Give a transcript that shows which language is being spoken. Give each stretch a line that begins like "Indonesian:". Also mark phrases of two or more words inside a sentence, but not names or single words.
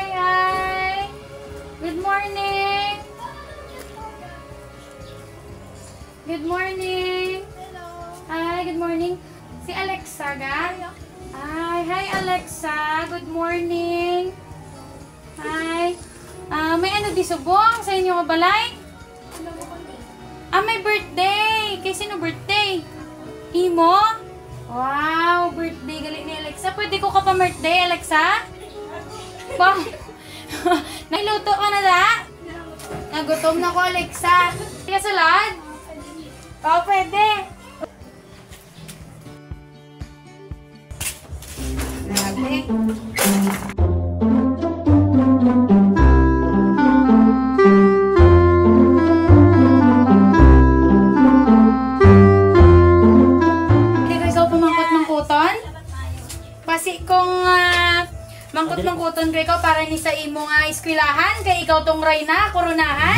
English: Hi! Good morning! Good morning! Hello! Hi, good morning! Si Alexa ga? Hi, Alexa! Good morning! Hi!
Hiligaynon: May ano di subong sa inyo kabalay? May birthday! Kay sino birthday? Imo? Wow, birthday galing ni Alexa. Pwede ko ka pa birthday, Alexa? Wow. Nailuto ka na da? Nagutom na ko, Alexa. Kaya salad? Oo, pwede. Grabe. Kasi kung mangkot-mangkuton ko ikaw para ni sa imo nga eskwelahan, kay ikaw tong Reyna, koronahan.